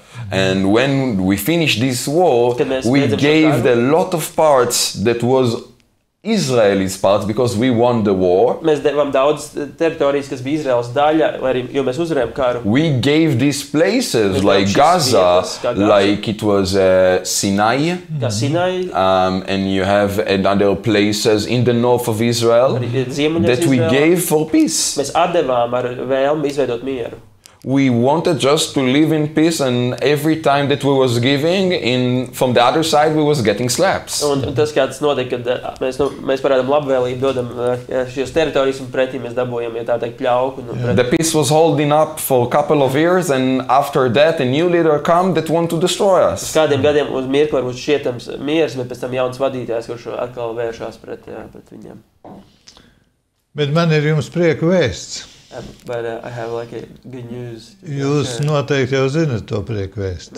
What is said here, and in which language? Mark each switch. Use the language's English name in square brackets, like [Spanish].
[English] And when we finished this war, we gave a lot of parts that was Israelis parts because we won the war. [Latvian] Mēs devām daudz teritorijas, kas bija Izraels daļa, jo mēs uzvarējām karu. [English] We gave these places like Gaza, like it was Sinai. And you have other places in the north of Israel that we gave for peace. [Latvian] Mēs atdevām ar vēlmi izveidot mieru. [English] We wanted just to live in peace, and every time that we was giving, from the other side we was getting slaps. [Latvian] Un tas, kā tas notiek, kad mēs parādām labvēlību, dodam šīs teritorijas un pretī mēs dabūjam, ja tā teikt, pļauku. [English] The peace was holding up for a couple of years, and after that a new leader come that want to destroy us. [Latvian] Kādiem gadiem uz mirkli varbūt šķietams miers, bet pēc tam jauns vadītājs, kurš atkal vēršās pret viņiem. Bet man ir jums prieka vēsts. [English] But I have like a good news. [Latvian] Jūs noteikti jau zinat to prieku vēstu.